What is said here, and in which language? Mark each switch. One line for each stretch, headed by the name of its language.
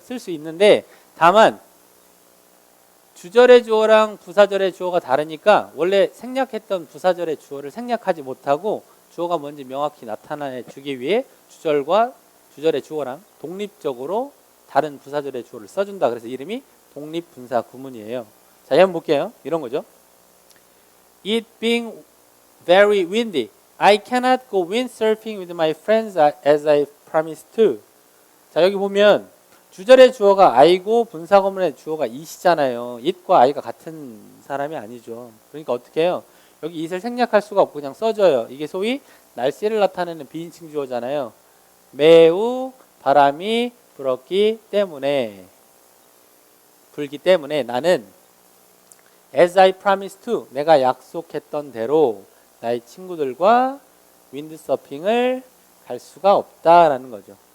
Korean: 쓸 수 있는데 다만 주절의 주어랑 부사절의 주어가 다르니까 원래 생략했던 부사절의 주어를 생략하지 못하고 주어가 뭔지 명확히 나타내 주기 위해 주절과 주절의 주어랑 독립적으로 다른 부사절의 주어를 써준다. 그래서 이름이 독립분사 구문이에요. 자, 한번 볼게요. 이런 거죠.
English: It being very windy, I cannot go windsurfing with my friends as I promised to.
Korean: 자, 여기 보면 주절의 주어가 I고 분사 구문의 주어가 it이잖아요. it과 I가 같은 사람이 아니죠. 그러니까 어떻게 해요? 여기 it을 생략할 수가 없고 그냥 써줘요. 이게 소위 날씨를 나타내는 비인칭 주어잖아요. 매우 바람이 불기 때문에 나는
English: as I promised to
Korean: 내가 약속했던 대로 나의 친구들과 윈드서핑을 갈 수가 없다라는 거죠.